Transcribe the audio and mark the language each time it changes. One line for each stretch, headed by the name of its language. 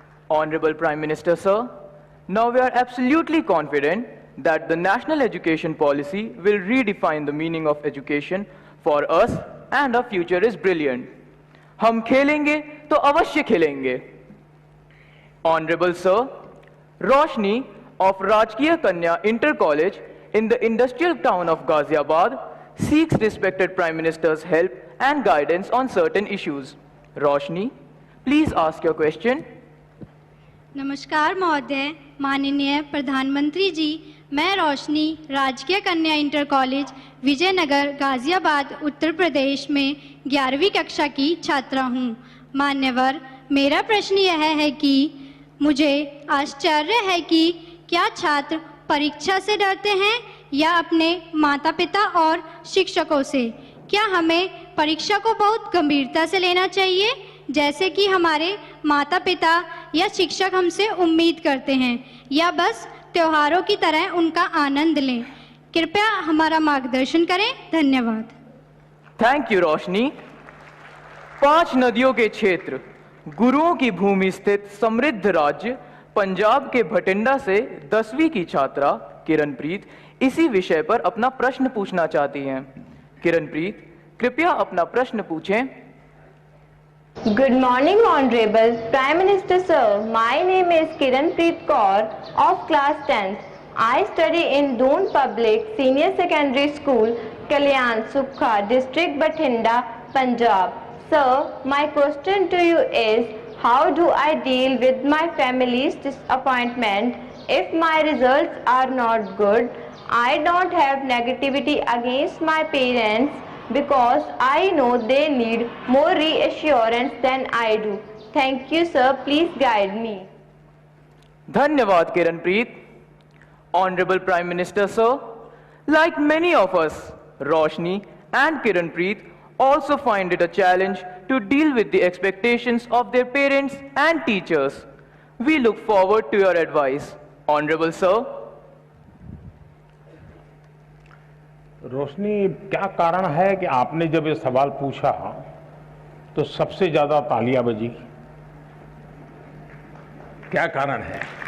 English: Honorable Prime Minister, sir, now we are absolutely confident that the national education policy will redefine the meaning of education for us and our future is brilliant.
Hindi: हम खेलेंगे तो अवश्य खेलेंगे।
English: Honorable sir, Roshni of Rajkiya Kanya Inter College in the industrial town of Ghaziabad seeks respected Prime Minister's help and guidance on certain issues. Roshni, please ask your question.
Hindi: नमस्कार महोदय, माननीय प्रधानमंत्री जी, मैं रोशनी राजकीय कन्या इंटर कॉलेज विजयनगर गाजियाबाद उत्तर प्रदेश में 11वीं कक्षा की छात्रा हूँ। मान्यवर, मेरा प्रश्न यह है कि मुझे आश्चर्य है कि क्या छात्र परीक्षा से डरते हैं या अपने माता पिता और शिक्षकों से? क्या हमें परीक्षा को बहुत गंभीरता से लेना चाहिए जैसे कि हमारे माता पिता या शिक्षक हमसे उम्मीद करते हैं, या बस त्योहारों की तरह उनका आनंद लें? कृपया हमारा मार्गदर्शन करें। धन्यवाद। थैंक यू रोशनी। 5 नदियों के क्षेत्र, गुरुओं की भूमि स्थित समृद्ध राज्य पंजाब के भटिंडा से 10वीं की छात्रा किरणप्रीत इसी विषय पर अपना प्रश्न पूछना चाहती हैं। किरणप्रीत, कृपया अपना प्रश्न पूछें।
English: Good morning, Honorable Prime Minister Sir. My name is Kiranpreet Kaur of class 10th. I study in Doon Public Senior Secondary School, Kalyan Sukha, District Bathinda, Punjab. Sir, my question to you is, how do I deal with my family's disappointment if my results are not good? I don't have negativity against my parents because I know they need more reassurance than I do. Thank you, sir. Please guide me.
Hindi: धन्यवाद Kiranpreet.
English: Honorable Prime Minister, sir, like many of us, Roshni and Kiranpreet also find it a challenge to deal with the expectations of their parents and teachers. We look forward to your advice. Honorable sir.
Hindi: रोशनी, क्या कारण है कि आपने जब ये सवाल पूछा तो सबसे ज्यादा तालियां बजी? क्या कारण है?